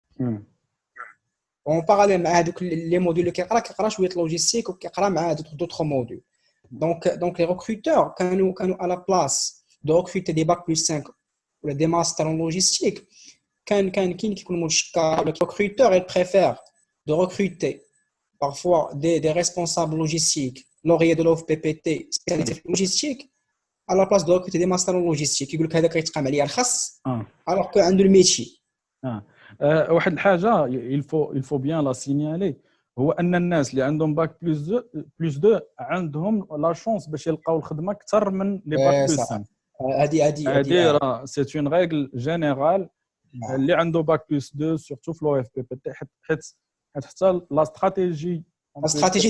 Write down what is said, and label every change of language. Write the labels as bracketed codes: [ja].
[ar] اون باراليل مع هذوك لي موديول اللي كيقرا شويه لوجيستيك وكيقرا مع دوطخ موديول. دونك لي ريكروتور كانوا على بلاص دو ريكروتي دي باك بلس 5 ولا دي ماستر ان لوجيستيك كاين كيكون مشكل. [fr] لو ريكروتور il préfère de recruter parfois des responsables logistiques lauréats de l'OFPPT spécialisés في logistique à la place de recruter des masters en logistique [ar] يقول لك هذا كيتقام عليه الخص [fr] alors que [ar] عنده الميتشي. واحد الحاجه [fr] il faut bien la signaler [ar] هو ان الناس اللي عندهم باك بلس 2 عندهم لا شونس باش يلقاو الخدمه اكثر من لي باك بلس 5. هذه راه سي اون ريغل جينيرال اللي عنده باك بلس 2 سورتو في لو اف بي بي حتى لا استراتيجي